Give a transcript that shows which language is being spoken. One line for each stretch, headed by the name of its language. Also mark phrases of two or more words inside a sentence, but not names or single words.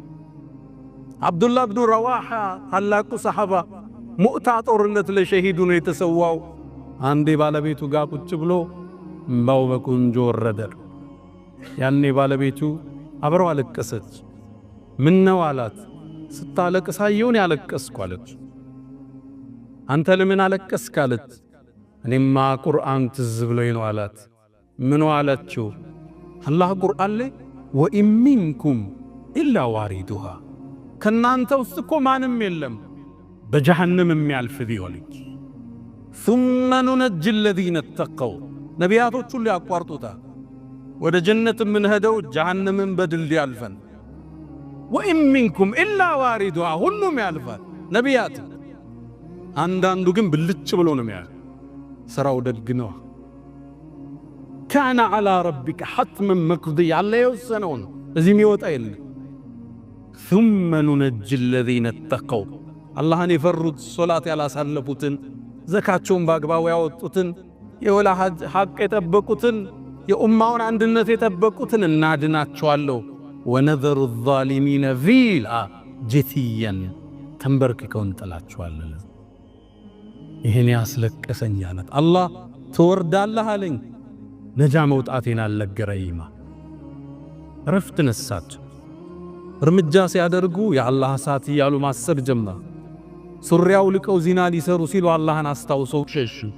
Amharic: አብዱላህ ብኑ ረዋሓ ታላቁ ሰሓባ ሙእታ ጦርነት ለሸሂዱ ነው የተሰዋው። አንዴ ባለቤቱ ጋር ቁጭ ብሎ እምባው በቁንጆ ወረደ። ያኔ ባለቤቱ አብረው አለቀሰች። ምን ነው አላት። ስታለቅስ አየሁን ያለቀስኩ አለች። አንተ ለምን አለቀስክ አለች። እኔማ ቁርአን ትዝ ብሎኝ ነው አላት። ምን አለችው? አላህ ቁርአን ላይ
Arabic: وإن منكم إلا واردها
Amharic: ከናንተ ውስጥ እኮ ማንም የለም በጀሃነም የሚያልፍ ቢሆን
Arabic: ثم ننجي الذين اتقوا
Amharic: ነቢያቶች ሁሉ ያቋርጡታል። ወደ ጀነት የምንሄደው ጀሃነምን በድል ያልፈን
Arabic: وإن منكم إلا واردها
Amharic: ሁሉም ያልፋል። ነቢያት አንዳንዱ ግን ብልጭ ብሎ ነው የሚያልፍ። ስራው ደግ ነው።
Arabic: كان على ربك حتما مقضيا
Amharic: አላህ የወሰነው ነው። እዚህ የሚወጣ የለም።
Arabic: ثم ننجي الذين اتقوا
Amharic: አላህን የፈሩት ሶላት ያላሳለፉትን ዘካቸውን በአግባቡ ያወጡትን የወላ ሐቅ የጠበቁትን የኡማውን አንድነት የጠበቁትን እናድናቸዋለሁ።
Arabic: ونذر الظالمين فيها جثيا
Amharic: ተንበርክከው እንጥላቸዋለን። ይሄን ያስለቀሰኝ አለት አላህ ትወርዳለህ አለኝ። ነጃ መውጣቴን አልነገረኝማ። ረፍት ነሳቸው። እርምጃ ሲያደርጉ የአላህ እሳት እያሉ ማሰብ ጀመሩ። ሱሪያው ልቀው ዚና ሊሰሩ ሲሉ አላህን አስታውሰው ሸሹ።